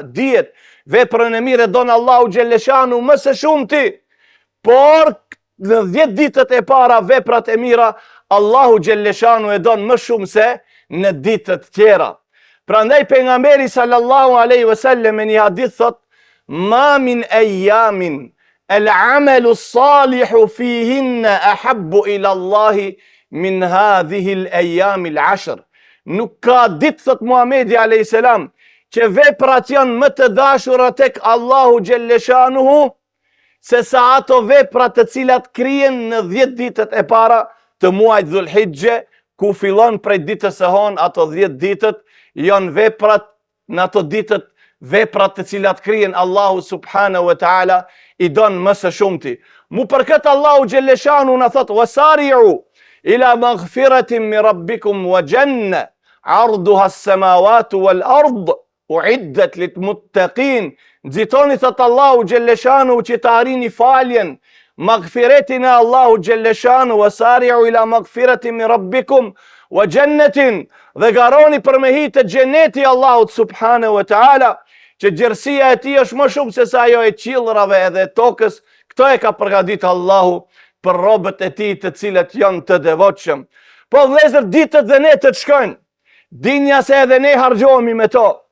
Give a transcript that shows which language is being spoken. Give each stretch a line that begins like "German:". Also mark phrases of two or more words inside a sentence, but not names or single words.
Albanian: Dihet, veprën e mirë don Allahu xhelleshanu më së shumti, por në 10 ditët e para veprat e mira Allahu xhelleshanu e don më shumë se në ditët tjera. Prandaj pejgamberi
Arabic: صلى الله عليه وسلم
Albanian: në një hadith thot:
Arabic: "ما من أيام العمل الصالح فيهن أحب إلى الله من هذه الأيام العشر."
Albanian: Nuk ka ditë, thot Muhamedi
Arabic: عليه السلام,
Albanian: që veprat janë më të dashura tek Allahu xhelleshanuhu se sa ato veprat të cilat krijen në 10 ditët e para të muajit Dhulhijhe, ku fillon prej ditës së hënë. Ato 10 ditët janë veprat, në ato ditët veprat të cilat krijen Allahu
Arabic: سبحانه وتعالى
Albanian: i don më së shumti. Mu për këtë Allahu xhelleshanu na thot:
Arabic: "وسارعوا إلى مغفرة من ربكم وجنة عرضها السماوات والأرض أعدت للمتقين."
Albanian: Nxitoni, thot Allahu xhelleshanu, që të arrini faljen, maghfiretin e Allahu xhelleshanu.
Arabic: "وسارعوا إلى مغفرة من ربكم وجنة",
Albanian: dhe garoni për me hitë xheneti Allahut
Arabic: سبحانه وتعالى,
Albanian: që gjerësia e tij është më shumë se sa ajo e qiellrave edhe tokës. Këto e ka përgatitur Allahu për robët e tij të cilët janë të devotshëm. Po vëllezër, ditët dhe netët shkojnë. Dinja se edhe ne harxhohemi me to.